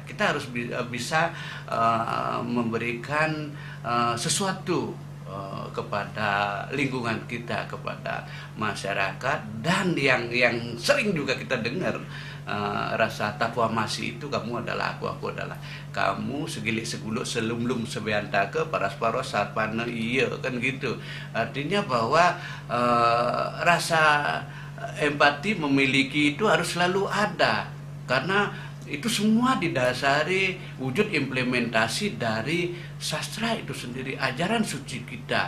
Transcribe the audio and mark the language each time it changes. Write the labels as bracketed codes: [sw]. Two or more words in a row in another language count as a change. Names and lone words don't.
[id] Kita harus bisa memberikan sesuatu kepada lingkungan kita, kepada masyarakat. Dan yang sering juga kita dengar rasa Tatwa Masih itu, kamu adalah aku adalah kamu, [ban] segilik seguluk selumlum sebeantake paras-paros sarpana [id] iya, kan gitu. Artinya bahwa rasa empati memiliki itu harus selalu ada, karena itu semua didasari wujud implementasi dari sastra itu sendiri, ajaran suci kita.